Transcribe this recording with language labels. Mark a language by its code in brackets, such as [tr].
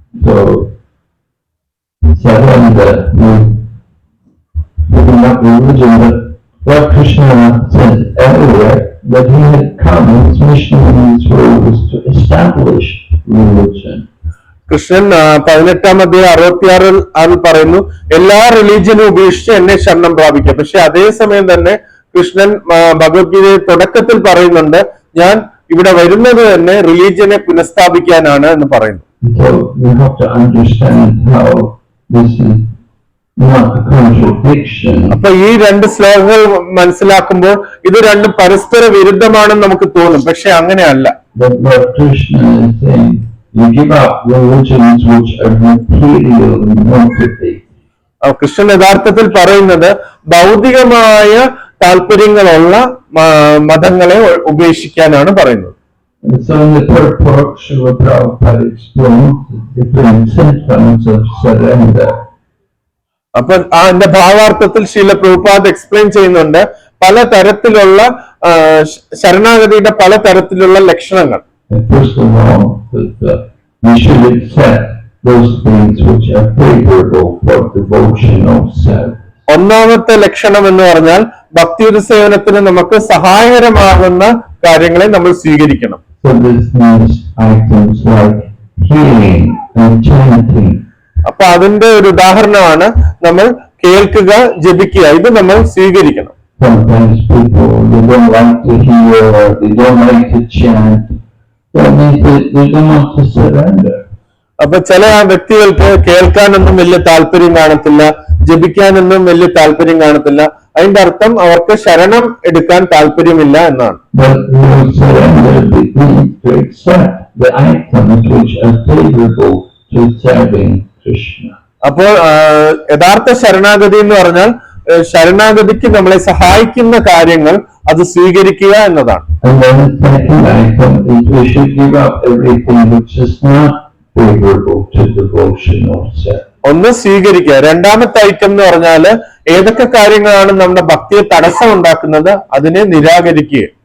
[en] So, surrender means giving up religion, but Lord Krishna said everywhere that he had come, his mission in this world was to establish religion. [ml] Krishnan 18-ാം അധ്യായം 66-ൽ പറയുന്നു, എല്ലാ റിലീജിയനും ഉപേക്ഷിച്ച് എന്നെ ശരണം പ്രാപിക്കുക. പക്ഷെ അതേസമയം തന്നെ കൃഷ്ണൻ ഭഗവത്ഗീതയുടെ തുടക്കത്തിൽ പറയുന്നുണ്ട്, ഞാൻ ഇവിടെ വരുന്നത് തന്നെ റിലീജിയനെ പുനഃസ്ഥാപിക്കാനാണ് എന്ന് പറയുന്നു. [en] So you have to understand how this is not a contradiction. [ml] അപ്പൊ ഈ രണ്ട് ശ്ലോകങ്ങൾ മനസ്സിലാക്കുമ്പോൾ ഇത് രണ്ടും പരസ്പര വിരുദ്ധമാണെന്ന് നമുക്ക് തോന്നും, പക്ഷെ അങ്ങനെയല്ല. [en] But Lord Krishna is saying, you give up religions which are material and motivated. [ml] Krishnan യഥാർത്ഥത്തിൽ പറയുന്നത് ഭൗതികമായ താല്പര്യങ്ങളുള്ള മതങ്ങളെ ഉപേക്ഷിക്കാനാണ് പറയുന്നത്. [en] And so in the purport, Srila Prabhupada explained the different symptoms of surrender. [ml] അപ്പൊ അതിന്റെ ഭാവാർത്ഥത്തിൽ ശീല പ്രഭുപാദ് എക്സ്പ്ലെയിൻ ചെയ്യുന്നുണ്ട് പലതരത്തിലുള്ള ശരണാഗതിയുടെ പലതരത്തിലുള്ള ലക്ഷണങ്ങൾ. [en] And first of all, we should accept those things which are favorable for devotional service. [ml] ഒന്നാമത്തെ ലക്ഷണം എന്ന് പറഞ്ഞാൽ ഭക്തിയുടെ സേവനത്തിന് നമുക്ക് സഹായകരമാകുന്ന കാര്യങ്ങളെ നമ്മൾ സ്വീകരിക്കണം. [en] So this means items like healing and chanting. [ml] അപ്പൊ അതിന്റെ ഒരു ഉദാഹരണമാണ് നമ്മൾ കേൾക്കുക, ജപിക്കുക, ഇത് നമ്മൾ സ്വീകരിക്കണം. [en] Sometimes people, they don't like to hear or they don't like to chant. That means that they don't want to surrender. [ml] അപ്പൊ ചില വ്യക്തികൾക്ക് കേൾക്കാനൊന്നും വലിയ താല്പര്യം കാണത്തില്ല, ജപിക്കാനൊന്നും വലിയ താല്പര്യം കാണത്തില്ല. അതിന്റെ അർത്ഥം അവർക്ക് ശരണം എടുക്കാൻ താല്പര്യമില്ല എന്നാണ്. [en] But we surrender means to accept the items which are favorable to serving Krishna. [ml] അപ്പോൾ യഥാർത്ഥ ശരണാഗതി എന്ന് പറഞ്ഞാൽ ശരണാഗതിക്ക് നമ്മളെ സഹായിക്കുന്ന കാര്യങ്ങൾ അത് സ്വീകരിക്കുക എന്നതാണ്. [en] And then the second item is we should give up everything which is not favorable to devotional service. [ml] ഒന്ന് സ്വീകരിക്കുക. രണ്ടാമത്തെ ഐറ്റം എന്ന് പറഞ്ഞാല് ഏതൊക്കെ കാര്യങ്ങളാണ് നമ്മുടെ ഭക്തിയെ തടസ്സം ഉണ്ടാക്കുന്നത് അതിനെ നിരാകരിക്കുക.